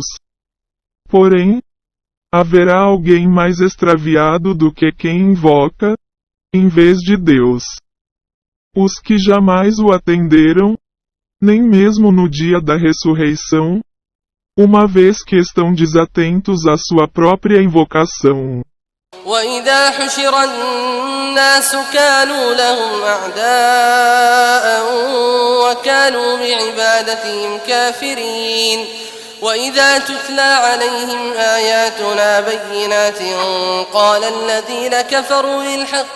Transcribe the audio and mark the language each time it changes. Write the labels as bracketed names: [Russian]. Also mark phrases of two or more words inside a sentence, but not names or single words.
[Portuguese] Porém, haverá alguém mais extraviado do que quem invoca, em vez de Deus. Os que jamais o atenderam, nem mesmo no dia da ressurreição, uma vez que estão desatentos à sua própria invocação. [Arabic] وإذا حشر الناس كانوا لهم أعداء وكانوا بعبادتهم كافرين وإذا تتلى عليهم آياتنا بينات قال الذين كفروا للحق